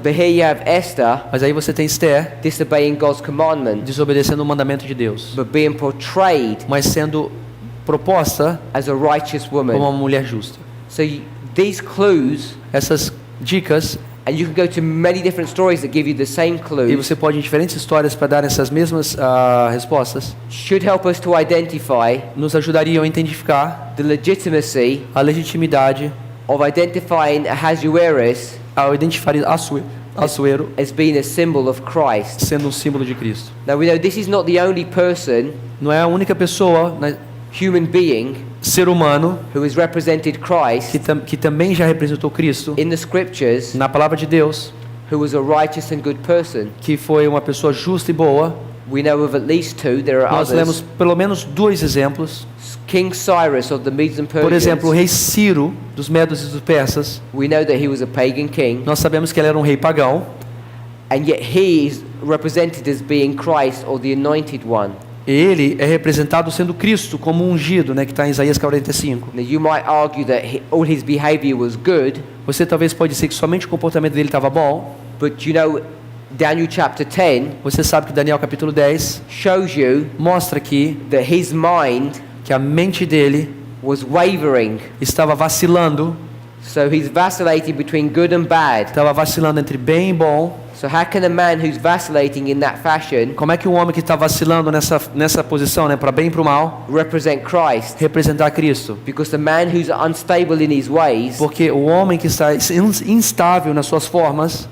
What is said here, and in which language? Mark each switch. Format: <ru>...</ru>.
<en>But here you have Esther</en> <pt>Mas aí você tem Esther</pt> <en>disobeying God's commandment,</en> <pt>desobedecendo o mandamento de Deus,</pt> <en>but being portrayed</en> <pt>mas sendo proposta</pt> <en>as a righteous</en> <pt>como uma</pt> <en>woman.</en> <pt>mulher justa.</pt> <en>So these clues,</en> <pt>Essas dicas,</pt> <en>and you can go to many different stories that give you the same</en> <pt>e</pt> <en>clues,</en> <pt>você pode ir em diferentes histórias para dar essas mesmas respostas,</pt> <en>should help us to identify</en> <pt>nos ajudariam a identificar</pt> <en>the legitimacy</en> <pt>a legitimidade</pt> <en>of identifying Ahasuerus</en> <pt>ao identificar Assuero</pt> <en>as being a symbol of Christ.</en> <pt>sendo um símbolo de Cristo.</pt> <en>Now we know this is not the only person,</en> <pt>Não é a única pessoa, né,</pt> <en>human being,</en> <pt>ser humano,</pt> <en>who has represented Christ</en> <pt>que também já representou Cristo</pt> <en>in the scriptures,</en> <pt>na palavra de Deus,</pt> <en>who was a righteous and good person.</en> <pt>que foi uma pessoa justa e boa.</pt> <en>We know of at least two, there are</en> <pt>Nós</pt> <en>others.</en> <pt>lemos pelo menos dois exemplos.</pt> <en>King Cyrus of the Medes and</en> <pt>Por exemplo, o</pt> <en>Persians,</en> <pt>rei Ciro dos Medos e dos Persas.</pt> <en>we know that he was a pagan king,</en> <pt>Nós sabemos que ele era um rei pagão,</pt> <en>and yet he is represented as being Christ or the anointed one.</en> <pt>e ele é representado sendo Cristo como ungido, né, que está em Isaías 45.</pt> <en>Now you might argue that all his behavior was good,</en> <pt>Você talvez pode dizer que somente o comportamento dele estava bom.</pt> <en>but you know, Daniel chapter 10</en> <pt>Você sabe que Daniel capítulo 10</pt> <en>shows you</en> <pt>mostra que</pt> <en>that his mind</en> <pt>a mente dele</pt> <en>was wavering.</en> <pt>estava vacilando,</pt> <en>So he's vacillating between good and bad.</en> <pt>estava vacilando entre bem e bom.</pt> <en>So how can a man who's vacillating in that fashion</en> <pt>Como é que um homem que está vacilando nessa posição, né, para bem e para o mal,</pt> <en>represent Christ?</en> <pt>representar Cristo?</pt> <en>Because the man who's unstable in his ways,</en> <pt>Porque o homem que está instável nas suas formas,</pt>